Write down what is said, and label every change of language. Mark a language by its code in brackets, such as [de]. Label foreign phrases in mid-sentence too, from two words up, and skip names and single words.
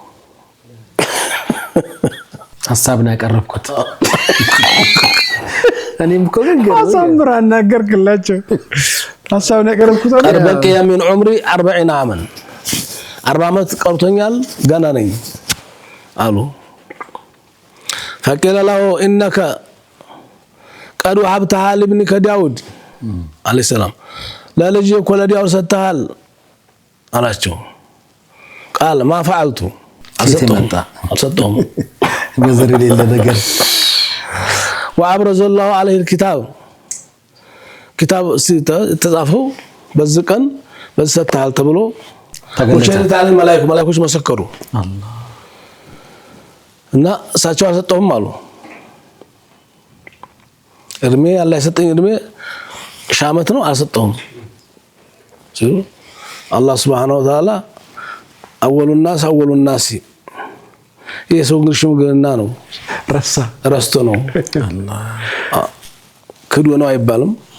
[am] ሐሳብን ያቀርብኩት እኔም እኮ ግን አሳምራ እናገርክላቸው ሐሳብን ያቀርብኩት በቃ የምን ዑምሪ 40 ዓመት 40 ዓመት ቀርቶኛል ገና ነኝ አሉ [ar] فقيل له انك قد وهبتها لابنك داود عليه السلام [am] ለልጅ እኮ ለዳውድ ሰጥተሃል አላቸው ቃል [ar] ما فعلت [am] አልሰጠሁም ገዘር የሌለ ነገር [ar] وابرز الله عليه الكتاب كتاب [am] ተጻፈው በዚህ ቀን በዚህ ሰጥተሃል ተብሎ [ar] وشهدت على الملائكه [am] መላእክቶች መሰከሩ አላህ እና እሳቸው አልሰጠሁም አሉ እድሜ አላህ የሰጠኝ እድሜ ሻመት ነው አልሰጠሁም ሲሉ አላህ [ar] سبحانه وتعالى أول الناس [am] የሰው ግርሽ ምግና ነው ረስቶ ነው አላህ ክዶ ነው አይባልም